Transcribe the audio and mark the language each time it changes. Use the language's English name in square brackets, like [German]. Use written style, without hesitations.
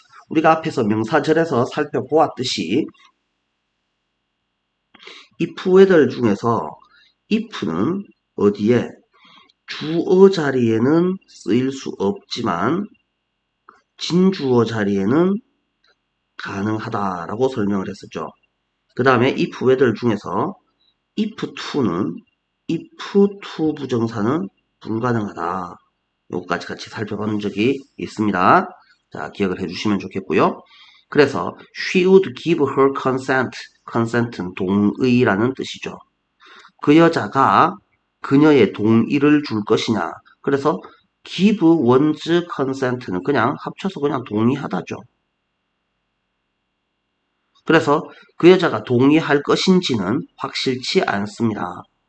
[Korean] 우리가 앞에서 명사절에서 살펴보았듯이 if 애들 중에서 if는 어디에 주어 자리에는 쓰일 수 없지만 진주어 자리에는 가능하다라고 설명을 했었죠. 그 다음에 if 애들 중에서 if2는 if2 부정사는 불가능하다. 요거까지 같이 살펴본 적이 있습니다. 자, 기억을 해주시면 좋겠고요. [English] 그래서 she would give her consent. [Korean] consent는 동의라는 뜻이죠. 그 여자가 그녀의 동의를 줄 것이냐. 그래서 [English] give one's consent [Korean] 는 그냥 합쳐서 그냥 동의하다죠. 그래서 그 여자가 동의할 것인지는 확실치 않습니다.